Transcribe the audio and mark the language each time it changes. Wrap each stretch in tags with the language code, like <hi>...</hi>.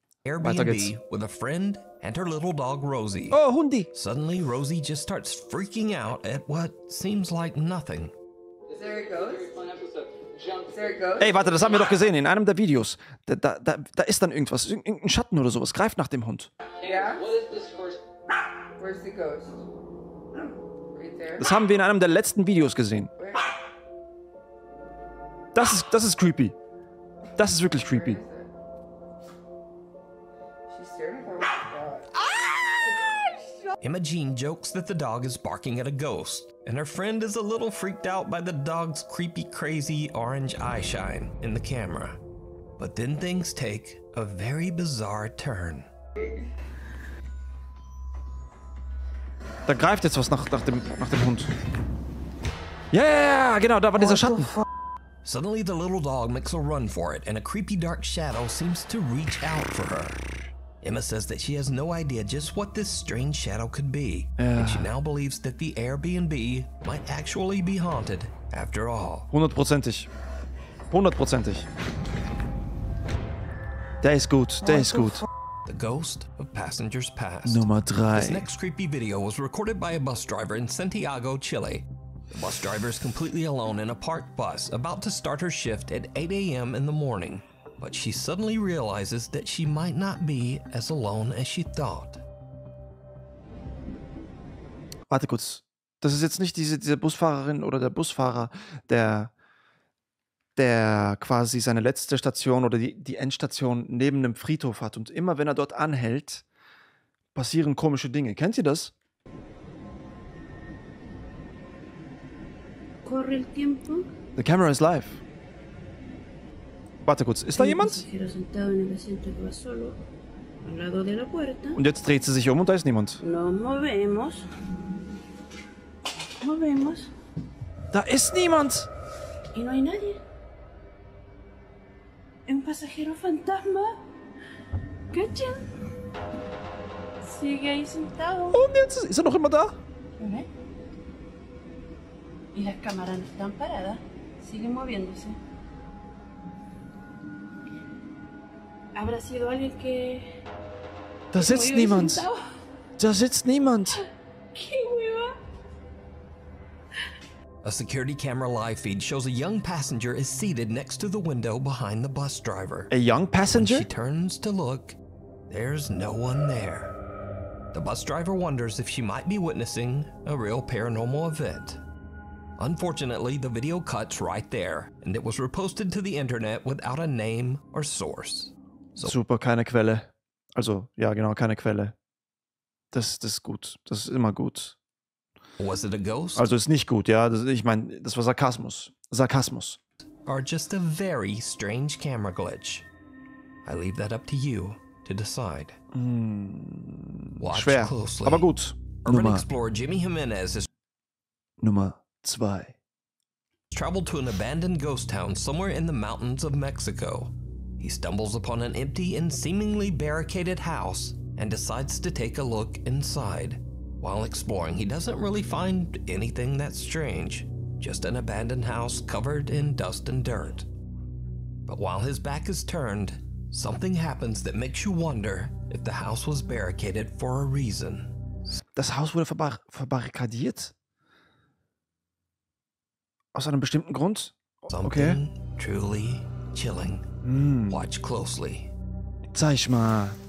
<en>Airbnb with a friend and her little dog Rosie.</en> <de>Oh, Hundi.</de> <en>Suddenly, Rosie just starts freaking out at what seems like nothing. Is there a ghost? Is there a ghost?</en> <de>Ey, warte, das haben wir doch gesehen in einem der Videos. Da ist dann irgendwas, irgendein Schatten oder sowas. Greift nach dem Hund.</de> <en>Yeah? Where's the ghost? Right there?</en> <de>Das haben wir in einem der letzten Videos gesehen.</de> <en>Where?</en> <de>Das ist creepy. Das ist wirklich creepy.</de> <en>Where is it? She's staring at the dog. Emma Jean jokes that the dog is barking at a ghost, and her friend is a little freaked out by the dog's creepy, crazy orange eye shine in the camera. But then things take a very bizarre turn.</en> <de>Da greift jetzt was nach dem Hund. Ja, genau, da war dieser Schatten.</de> <en>Suddenly, the little dog makes a run for it, and a creepy dark shadow seems to reach out for her. Emma says that she has no idea just what this strange shadow could be, and she now believes that the Airbnb might actually be haunted after all.</en> <de>100%ig. 100%ig. Der ist gut, der ist gut.</de> <en>The Ghost of Passengers Past.</en> <de>Nummer</de> <en>This</en> <de>3.</de> <en>next creepy video was recorded by a bus driver in Santiago, Chile. The bus driver is completely alone in a parked bus, about to start her shift at 8 a.m. in the morning. But she suddenly realizes that she might not be as alone as she thought.</en> <de>Warte kurz. Das ist jetzt nicht diese Busfahrerin oder der Busfahrer, der quasi seine letzte Station oder die Endstation neben einem Friedhof hat. Und immer wenn er dort anhält, passieren komische Dinge. Kennt ihr das?</de> <es>Corre el tiempo.</es> <en>The camera is live.</en> <de>Warte kurz, ist da jemand?</de> <es>Pasajero sentado en el asiento que va solo, al lado de la puerta.</es> <de>Und jetzt dreht sie sich um und da ist niemand.</de> <es>Nos movemos. Movemos.</es> <de>Da ist niemand!</de> <es>Y no hay nadie. Un pasajero fantasma. ¿Cachan? Sigue ahí sentado.</es> <de>Und jetzt ist er noch immer da?</de> <es>¿Lo ven? Y las cámaras no están paradas. Siguen moviéndose. ¿Habrá sido alguien que...</es> <de>Da sitzt niemand. Da sitzt niemand.</de> <es>¡Qué hueva!</es> <en>A security camera live feed shows a young passenger is seated next to the window behind the bus driver. A young When passenger? she turns to look, there's no one there. The bus driver wonders if she might be witnessing a real paranormal event. Unfortunately, the video cuts right there, and it was reposted to the internet without a name or source.</en> <de>Super, keine Quelle. Also, ja, genau, keine Quelle. Das ist gut. Das ist immer gut.</de> <en>Was it a ghost?</en> <de>Also ist nicht gut, ja. Ich meine, das war Sarkasmus. Sarkasmus.</de> <en>Or just a very strange camera glitch? I leave that up to you to decide. Watch</en> <de>Schwer,</de> <en>closely.</en> <de>aber gut.</de> <en>Urban explorer Jimmy Jimenez has</en> <de>Nummer 2.</de> <en>traveled to an abandoned ghost town somewhere in the mountains of Mexico. He stumbles upon an empty and seemingly barricaded house and decides to take a look inside. While exploring, he doesn't really find anything that strange, just an abandoned house covered in dust and dirt. But while his back is turned, something happens that makes you wonder if the house was barricaded for a reason.</en> <de>Das Haus wurde verbarrikadiert? Aus einem bestimmten Grund? Okay.</de> <en>Something truly chilling. Watch closely.</en> <de>Zeig mal.</de>